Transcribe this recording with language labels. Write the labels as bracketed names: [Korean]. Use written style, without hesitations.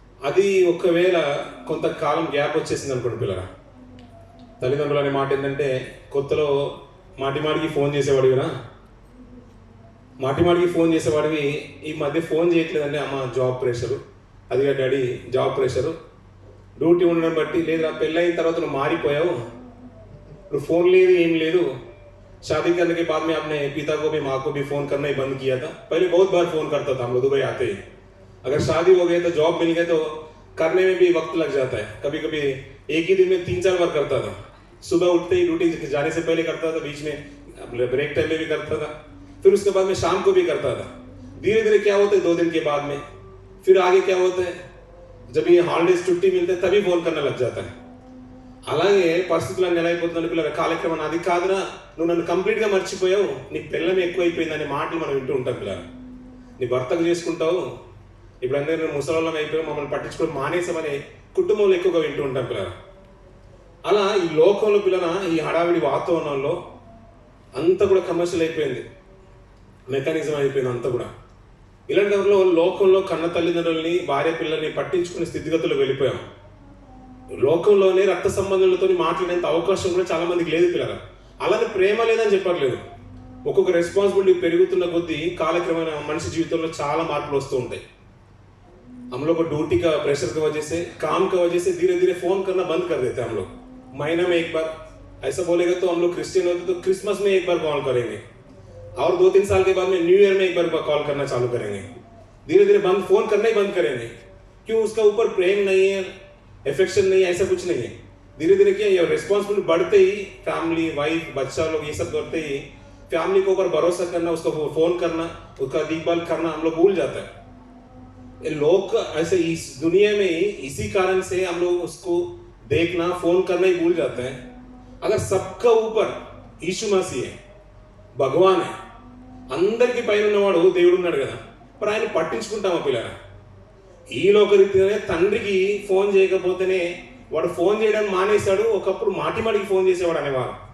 [Telugu] అది ఒకవేళ కొంతకాలం గ్యాప్ వచ్చేసింది అనుకోండి పిల్లరా, తల్లిదండ్రులు అనే మాట ఏంటంటే కొత్తలో మాటికి ఫోన్ చేసేవాడివిరా, మాటికి ఫోన్ చేసేవాడివి ఈ మధ్య ఫోన్ చేయట్లేదంటే అమ్మ జాబ్ ప్రెషరు, అదిగా డాడీ జాబ్ ప్రెషరు, డ్యూటీ ఉండడం బట్టి, లేదా పెళ్ళైన తర్వాత నువ్వు మారిపోయావు, నువ్వు फोन లేదు ఏం లేదు. [Hindi] शादी करने के बाद में अपने पिता को भी माँ को भी फ़ोन करना ही बंद किया था. पहले बहुत बार फ़ोन करता था हम लोग दुबई आते ही. अगर शादी हो गई तो जॉब मिल गए तो करने में भी वक्त लग जाता है. कभी कभी एक ही दिन में 3-4 बार करता था. सुबह उठते ही ड्यूटी जाने से पहले करता था, बीच में ब्रेक टाइम में भी करता था, फिर उसके बाद में शाम को भी करता था. धीरे धीरे क्या होता है 2 दिन के बाद में, फिर आगे क्या होता है जब ये हॉलीडेज छुट्टी मिलते हैं तभी फ़ोन करने लग जाता है. [Telugu] అలాగే పరిస్థితులన్నీ ఎలా అయిపోతుందంటే పిల్లల కాలక్రమం అది కాదురా, నువ్వు నన్ను కంప్లీట్గా మర్చిపోయావు, నీ పిల్లమే ఎక్కువైపోయింది అనే మాటలు మనం వింటూ ఉంటాం పిల్లల. నీ భర్తకు చేసుకుంటావు, ఇప్పుడు అందరూ ముసలాళ్ళం అయిపోయావు, మమ్మల్ని పట్టించుకోవడం మానేసామని కుటుంబంలో ఎక్కువగా వింటూ ఉంటాం పిల్లల. అలా ఈ లోకంలో పిల్లల ఈ హడావిడి వాతావరణంలో అంతా కూడా కమర్షియల్ అయిపోయింది, మెకానిజం అయిపోయింది అంతా కూడా. ఇలాంటి దాంట్లో లోకంలో కన్న తల్లిదండ్రులని, భార్య పిల్లల్ని పట్టించుకునే స్థితిగతులు వెళ్ళిపోయాం. లోకంలోనే రక్త సంబంధాలతో మాట్లాడేంత అవకాశం కూడా చాలా మందికి లేదు పిల్లల. అలానే ప్రేమ లేదని చెప్పట్లేదు, ఒక్కొక్క రెస్పాన్సిబిలిటీ పెరుగుతున్న కొద్దీ కాలక్రమేణా మనిషి జీవితంలో చాలా మార్పులు వస్తూ ఉంటాయి. [Hindi] हम लोग को ड्यूटी का प्रेशर की वजह से, काम की वजह से धीरे धीरे फ़ोन करना बंद कर देते हैं हम लोग. महीने में एक बार ऐसा बोलेगा तो हम लोग क्रिश्चियन होते तो क्रिसमस में एक बार कॉल करेंगे, और 2-3 साल के बाद में न्यू ईयर में एक बार कॉल करना चालू करेंगे. धीरे धीरे फ़ोन करना ही बंद करेंगे. क्यों? उसका ऊपर प्रेम नहीं है, एफेक्शन नहीं है, ऐसा कुछ नहीं है. धीरे धीरे क्या ये रिस्पॉन्सिबिलिटी बढ़ते ही फैमिली, वाइफ, बच्चा लोग ये सब करते ही फैमिली के ऊपर भरोसा करना, उसको फ़ोन करना, उसका देखभाल करना हम लोग भूल जाता है. लोग ऐसे इस दुनिया में ही इसी कारण से हम लोग उसको देखना, फ़ोन करना ही भूल जाते हैं. अगर सबका ऊपर यीशु मसीह है, भगवान है, [Telugu] అందరికీ పైన ఉన్నవాడు దేవుడు ఉన్నాడు కదా, మరి ఆయన పట్టించుకుంటామా పిల్లరా? ఈ లోకరీతిగానే తండ్రికి ఫోన్ చేయకపోతేనే వాడు ఫోన్ చేయడం మానేశాడు, ఒకప్పుడు మాటికి ఫోన్ చేసేవాడు అనేవారు.